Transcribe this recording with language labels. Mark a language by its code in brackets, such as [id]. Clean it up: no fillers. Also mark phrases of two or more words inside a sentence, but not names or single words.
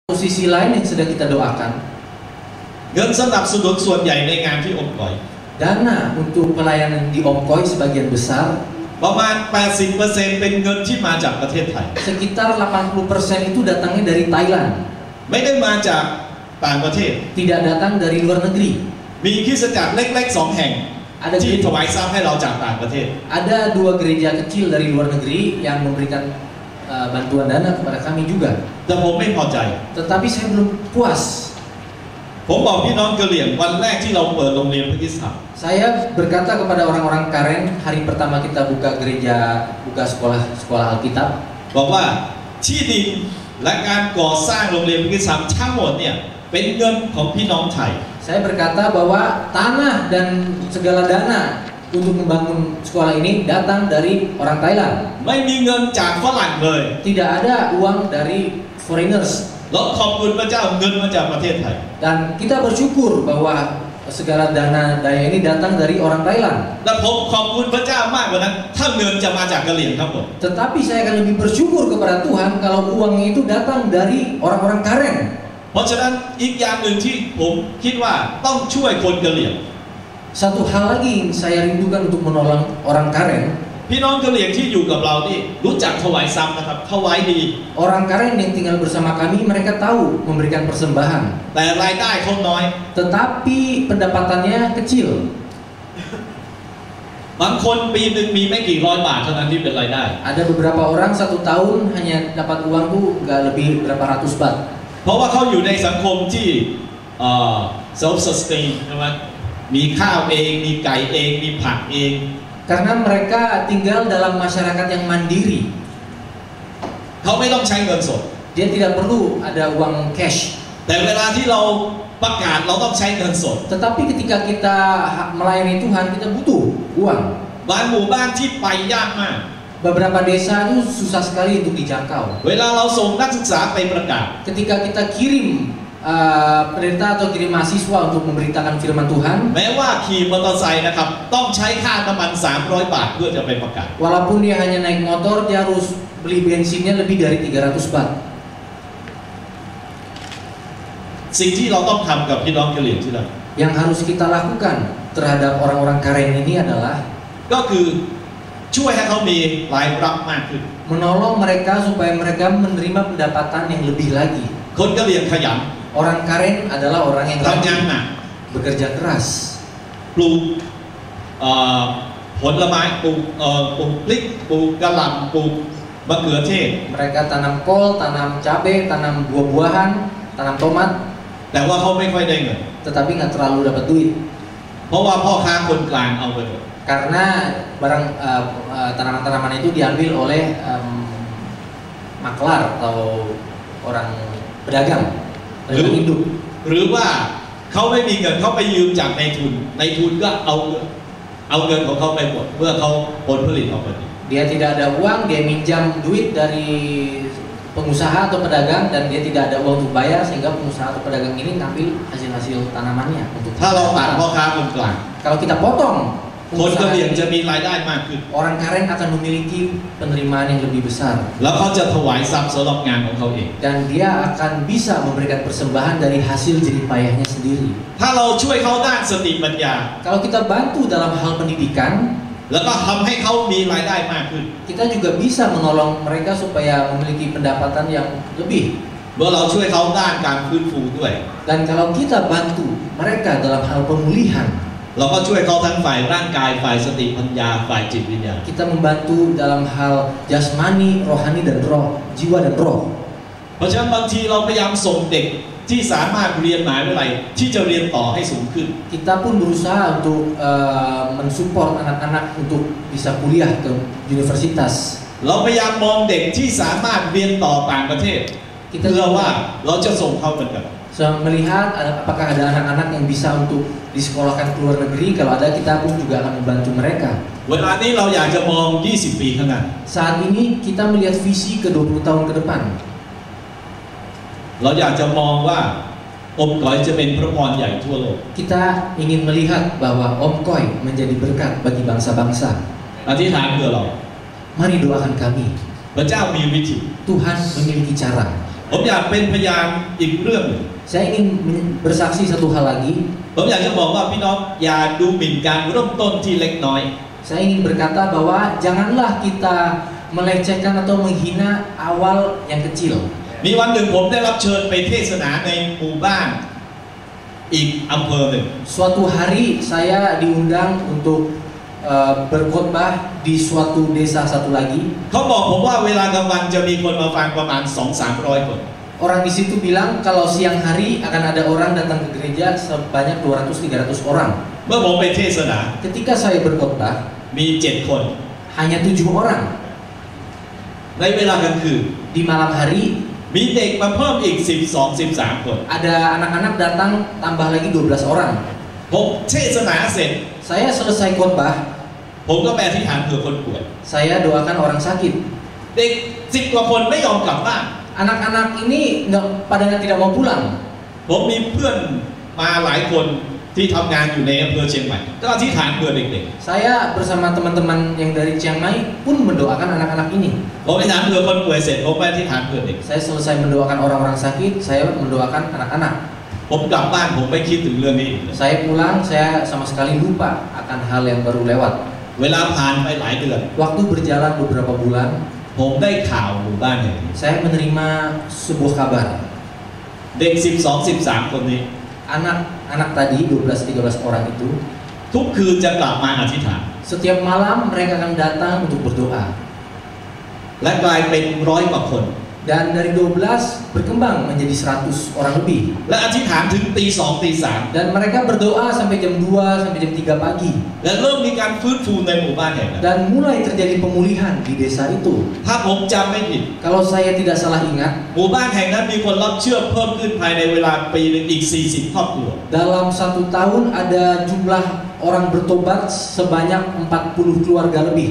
[id] Sisi lain yang sedang kita doakan, [th] เงินสนับสนุนส่วนใหญ่ในงานที่องค์กร [id] dana untuk pelayanan di Omkoi sebagian besar [th] ประมาณ 80% เป็นเงินที่มาจากประเทศไทย [id] sekitar 80% itu datangnya dari Thailand, [th] ไม่ได้มาจากต่างประเทศ [id] tidak datang dari luar negeri. [th] มีคริสตจักรเล็กๆ2 แห่ง ที่ถวายทรัพย์ให้เราจากต่างประเทศ [id] Ada 2 gereja kecil dari luar negeri yang memberikan bantuan dana kepada kami juga. [th] แต่ผมไม่พอใจ [id] Tetapi saya belum puas. [th] ผมบอกพี่น้องกะเหรี่ยงวันแรกที่เราเปิดโรงเรียนพระคริสตจักร [id] Saya berkata kepada orang-orang Karen hari pertama kita buka gereja, buka sekolah Alkitab, [th] บอกว่าที่ดินและการก่อสร้างโรงเรียนพระคริสตจักรทั้งหมดเนี่ยเป็นเงินของพี่น้องไทย [id] saya berkata bahwa tanah dan segala dana untuk membangun sekolah ini datang dari orang Thailand. [th] ไม่มีเงินจากฝรั่งเลย [id] Tidak ada uang dari foreigners. [th] เราขอบคุณพระเจ้าเงินมาจากประเทศไทย [id] Dan kita bersyukur bahwa segala dana daya ini datang dari orang Thailand. [th] และผมขอบคุณพระเจ้ามากกว่านั้นถ้าเงินจะมาจากกะเหรี่ยงทั้งหมด [id] Tetapi saya akan lebih bersyukur kepada Tuhan kalau uangnya itu datang dari orang-orang Karen. [th] เพราะฉะนั้นอีกอย่างหนึ่งที่ผมคิดว่าต้องช่วยคนกะเหรี่ยง [id] Satu hal lagi yang saya rindukan untuk menolong orang Karen. [th] พี่น้องกะเหรี่ยงที่อยู่กับเรานี่รู้จักถวายทรัพย์นะครับถวายดี [id] Orang Karen yang tinggal bersama kami mereka tahu memberikan persembahan. [th] แต่รายได้เขาน้อย [id] Tetapi pendapatannya kecil. [th] บางคนปีหนึ่งมีไม่กี่ร้อยบาทเท่านั้นที่เป็นรายได้ [id] Ada beberapa orang 1 tahun hanya dapat uang tuh nggak lebih berapa ratus baht. [th] เพราะว่าเขาอยู่ในสังคมที่ [en] self sustain [th] ใช่ไหมมีข้าวเองมีไก่เองมีผักเอง [id] Karena mereka tinggal dalam masyarakat yang mandiri. [th] เขาไม่ต้องใช้เงินสด [id] Dia tidak perlu ada uang cash. [th] แต่เวลาที่เราประกาศเราต้องใช้เงินสด [id] Tetapi ketika kita melayani Tuhan kita butuh uang. [th] บางหมู่บ้านที่ไปยากมาก [id] Beberapa desa itu susah sekali untuk dijangkau. [th] เวลาเราส่งนักศึกษาไปประกาศ [id] Ketika kita kirim pendeta atau kirim mahasiswa untuk memberitakan firman Tuhan, [th] แม้ว่าขี่มอเตอร์ไซค์นะครับต้องใช้ค่าน้ำมัน300 บาทเพื่อจะไปประกาศ [id] walaupun dia hanya naik motor, dia harus beli bensinnya lebih dari 300 baht. [th] สิ่งที่เราต้องทำกับพี่น้องกะเหรี่ยงที่นั่น [id] Yang harus kita lakukan terhadap orang-orang Karen ini adalah [th] ก็คือช่วยให้เขามีรายรับมากขึ้น [id] menolong mereka supaya mereka menerima pendapatan yang lebih lagi. [th] คนกะเหรี่ยงขยัน [id] Orang Karen adalah orang yang [th] ทำงาน [id] rajin, [th] หนัก [id] bekerja keras, [th] ปลูกผลไม้ปลูกพริกปลูกกะหล่ำปลูกมะเขือเทศ [id] mereka tanam kol, tanam cabai, tanam buah-buahan, tanam tomat, [th] แต่ว่าเขาไม่ค่อยได้เงิน [id] tetapi nggak terlalu dapat duit [th] เพราะว่าพ่อค้าคนกลางเอาไปหมด [id] karena barang tanaman-tanaman itu diambil oleh maklar atau orang pedagang [th] หรือ [id] induk. [th] หรือว่าเขาไม่มีเงินเขาไปยืมจากนายทุนก็เอาเงินของเขาไปหมดเมื่อเขาผลผลิตออกมาดี [id] Dia tidak ada uang, dia minjam duit dari pengusaha atau pedagang dan dia tidak ada uang untuk bayar sehingga pengusaha atau pedagang ini ngambil hasil-hasil tanamannya untuk [th] ถ้าเราตัดพ่อค้าคนกลาง [id] kalau kita potong [th] คนกะ [id] pengusaha [th] เหรี่ยง [id] ini, [th] จะมีรายได้มากขึ้น [id] orang Karen akan memiliki penerimaan yang lebih besar [th] แล้วเขาจะถวายทรัพย์สำหรับงานของเขาเอง [id] dan dia akan bisa memberikan persembahan dari hasil jerih payahnya sendiri. [th] ถ้าเราช่วยเขาด้านสติปัญญา [id] Kalau kita bantu dalam hal pendidikan, [th] แล้วก็ทำให้เขามีรายได้มากขึ้น [id] kita juga bisa menolong mereka supaya memiliki pendapatan yang lebih. [th] เมื่อเราช่วยเขาด้านการฟื้นฟูด้วย [id] Dan kalau kita bantu mereka dalam hal pemulihan, [th] เราก็ช่วยเขาทั้งฝ่ายร่างกายฝ่ายสติปัญญาฝ่ายจิตวิญญาณ [id] kita membantu dalam hal jasmani, rohani dan roh, jiwa dan roh. [th] เพราะฉะนั้นบางทีเราพยายามส่งเด็กที่สามารถเรียนมหาวิทยาลัยที่จะเรียนต่อให้สูงขึ้น [id] Kita pun berusaha untuk mensupport anak-anak untuk bisa kuliah ke universitas. [th] เราพยายามมองเด็กที่สามารถเรียนต่อต่างประเทศเพื่อว่าเราจะส่งเขาเหมือนกัน [id] Melihat apakah ada anak-anak yang bisa untuk disekolahkan ke luar negeri. Kalau ada, kita pun juga akan membantu mereka. [th] เวลานี้เราอยากจะมอง 20 ปีข้างหน้า [id] Saat ini kita melihat visi ke 20 tahun ke depan. [th] เราอยากจะมองว่าองค์กรจะเป็นพระพรใหญ่ทั่วโลก [id] Kita ingin melihat bahwa Omkoi menjadi berkat bagi bangsa-bangsa. [th] อธิษฐานเพื่อเรา [id] Mari doakan kami. [th] พระเจ้ามีวิธี [id] Tuhan memiliki cara. [th] ผมอยากเป็นพยานอีกเรื่องหนึ่ง [id] Saya ingin bersaksi satu hal lagi. [th] ผมอยากจะบอกว่าพี่น้องอย่าดูหมิ่นการเริ่มต้นที่เล็กน้อย [id] Saya ingin berkata bahwa janganlah kita melecehkan atau menghina awal yang kecil. [th] มีวันหนึ่งผมได้รับเชิญไปเทศนาในหมู่บ้านอีกอำเภอหนึ่ง [id] Suatu hari saya diundang untuk berkhotbah di suatu desa satu lagi. [th] เขาบอกผมว่าเวลากลางวันจะมีคนมาฟังประมาณ 200-300 คน [id] Orang di situ bilang kalau siang hari akan ada orang datang ke gereja sebanyak 200-300 orang. [th] เมื่อผมไปเทศนา [id] Ketika saya berkhotbah [th] มี7 คน [id] hanya 7 orang. [th] ในเวลากลางคืน [id] Di malam hari [th] มีเด็กมาเพิ่มอีก 12-13 คน [id] ada anak-anak datang tambah lagi 12 orang. [th] ผมเทศนาเสร็จ [id] Saya selesai khotbah, [th] ผมก็ไปอธิษฐานเผื่อคนป่วย [id] saya doakan orang sakit. [th] เด็ก10 กว่าคนไม่ยอมกลับบ้าน [id] Anak-anak ini pada tidak mau pulang. [th] ผมมีเพื่อนมาหลายคนที่ทำงานอยู่ในอำเภอเชียงใหม่ก็อธิษฐานเผื่อเด็ก [id] Saya bersama teman-teman yang dari Chiang Mai pun mendoakan anak-anak ini. [th] ๆผมอธิษฐานเผื่อคนป่วยเสร็จผมไปอธิษฐานเผื่อเด็ก [id] Saya selesai mendoakan orang-orang sakit, saya mendoakan anak-anak. [th] ผมกลับบ้านผมไม่คิดถึงเรื่องนี้อีกเลย [id] Saya pulang, saya sama sekali lupa akan hal yang baru lewat. [th] เวลาผ่านไปหลายเดือน [id] Waktu berjalan beberapa bulan, [th] ผมได้ข่าวหมู่บ้านแห่งนี้ [id] saya menerima sebuah kabar. [th] เด็ก 12-13 คนนี้ [id] Anak-anak tadi 12-13 orang itu [th] ทุกคืนจะกลับมาอธิษฐาน [id] setiap malam mereka akan datang untuk berdoa. [th] และกลายเป็น100 กว่าคน [id] Dan dari 12 berkembang menjadi 100 orang lebih. [th] และอธิษฐานถึงตี 2 ตี 3 [id] Dan mereka berdoa sampai jam 2 sampai jam 3 pagi. [th] และเริ่มมีการฟื้นฟูในหมู่บ้านแห่งนั้น [id] Dan mulai terjadi pemulihan di desa itu. [th] ถ้าผมจำไม่ผิด [id] Kalau saya tidak salah ingat, [th] หมู่บ้านแห่งนั้นมีคนรับเชื่อเพิ่มขึ้นภายในเวลาปีหนึงอีก 40 ครอบครัว [id] dalam 1 tahun ada jumlah orang bertobat sebanyak 40 keluarga lebih.